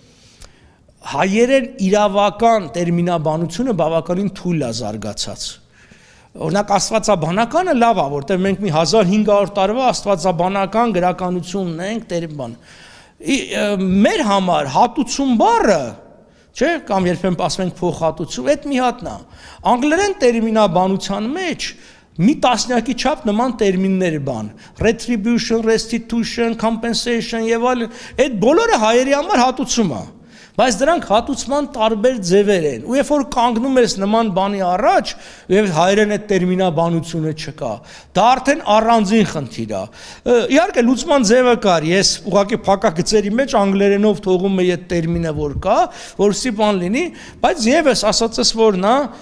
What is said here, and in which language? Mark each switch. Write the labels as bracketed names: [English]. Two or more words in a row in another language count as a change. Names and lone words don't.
[Armenian] Հայերեն իրավական տերմինաբանությունը բավականին թույլ է զարգացած։ Օրինակ աստվածաբանականը լավ է, որտեղ մենք մի 1500 տարվա աստվածաբանական գրականություն ունենք, տերմին։ Մեր համար հատուցում բառը, չէ, կամ երբեմն ասում ենք փոխհատուցում, այդ մի հատն է։ Անգլերեն տերմինաբանության մեջ մի տասնյակի չափ նման տերմիններ բան, retribution, [English] restitution, compensation [Armenian] եւ այլն, այդ բոլորը հայերի համար հատուցում է։ Բայց դրանք հատուցման տարբեր ձևեր են։ Ու երբ որ կանգնում ես նման բանի առաջ, եւ հայերեն այդ տերմինաբանությունը չկա, դա արդեն առանձին խնդիր է։ Իհարկե լուծման ձևը կար, ես ուղղակի փակագծերի մեջ անգլերենով թողում եմ այդ տերմինը որ կա, որովհետեւ բան լինի, բայց եւս ասածս որ նա